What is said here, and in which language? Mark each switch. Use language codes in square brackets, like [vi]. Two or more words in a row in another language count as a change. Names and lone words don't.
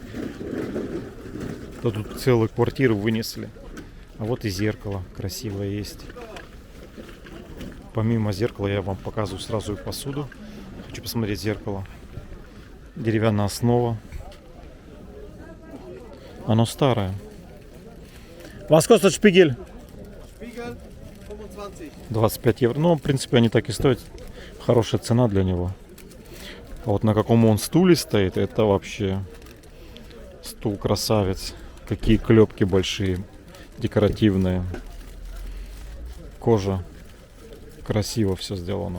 [ru] Да тут целую квартиру вынесли. А вот и зеркало красивое есть. Помимо зеркала я вам показываю сразу и посуду. Хочу посмотреть зеркало. Деревянная основа. Оно старое. [de] Was kostet Spiegel? Spiegel 25. [ru] 25 евро. Ну, в принципе, они так и стоят. Хорошая цена для него. А вот на каком он стуле стоит, это вообще стул красавец. Какие клепки большие, декоративные. Кожа. Красиво все сделано.